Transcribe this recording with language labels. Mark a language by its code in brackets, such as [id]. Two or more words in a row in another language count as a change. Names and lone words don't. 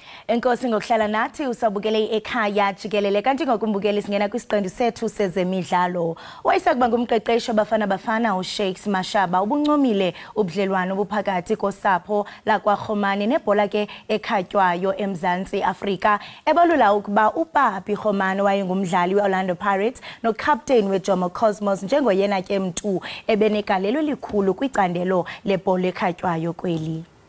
[xh] Enkosi ngokuhlala nathi usabukele Ekhaya Jikelele kanti ngokumbukela singena kwisiqendu sethu sezemidlalo. Wayesakuba ngumqeqeshi bafana uShakes Mashaba ubuncomile ubudlelwano obuphakathi kosapho lakwaRhomane nebhola ke ekhatywayo eMzantsi Afrika. Ebalula ukuba uPapi Rhomane wayengumdlali weOrlando Pirates nocaptain weJomo Cosmos njengoyena ke mntu ebenegalelo elikhulu kwicandelo lebhola ekhatywayo kweli.